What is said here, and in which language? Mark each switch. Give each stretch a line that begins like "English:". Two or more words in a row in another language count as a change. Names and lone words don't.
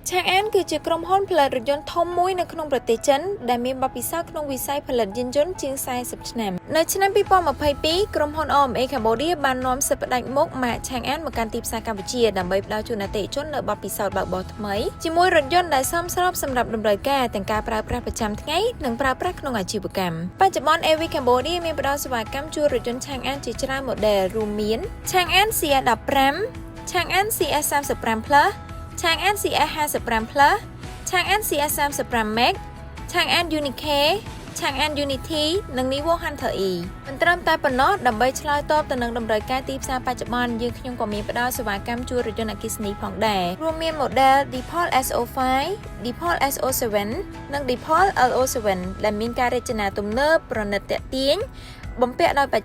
Khmer: Chang An គឺជាក្រុមហ៊ុនផលិតរថយន្តធំមួយនៅក្នុងប្រទេសចិនដែលមានបទពិសោធន៍ក្នុងវិស័យផលិតយានយន្តជាង40ឆ្នាំនៅឆ្នាំ2022ក្រុមហ៊ុន OMA Cambodia បាននាំសិទ្ធិផ្ដាច់មុខម៉ាក Chang An មកកាន់ទីផ្សារកម្ពុជាដើម្បីផ្ដល់ជូនអតិថិជននូវបទពិសោធន៍បើកបរថ្មីជាមួយរថយន្តដែលសមស្របសម្រាប់តម្រូវការទាំងការប្រើប្រាស់ប្រចាំថ្ងៃនិងប្រើប្រា ស់ក្នុងអាជីវកម្មបច្ចុប្បន្ន AV Cambodia មានផ្ដល់សេវាកម្មជួលរថយន្ត Chang An ជាច្រើន model រួមមាន Chang An CS15 Chang An CS35 Plus Chang An CS55 Plus Chang An CS35 Max Chang An Unique Chang An Unity និង Nivo Hunter E មិនត្រឹមតែប៉ុណ្ណោះដើម្បីឆ្លើយតបទៅនឹងតម្រូវការទី ផ្សារបច្ចុប្បន្នយើងខ្ញុំក៏មានផ្ដល់សេវាកម្មជួលរថយន្តអគ្គិសនីផងដែររួមមាន model Depaul SO5 Depaul SO7 និង Depaul LO7 ដែលមានការរចនាទំនើបប្រណិតទាក់ទាញបំពាក់ដោយបច្ចេ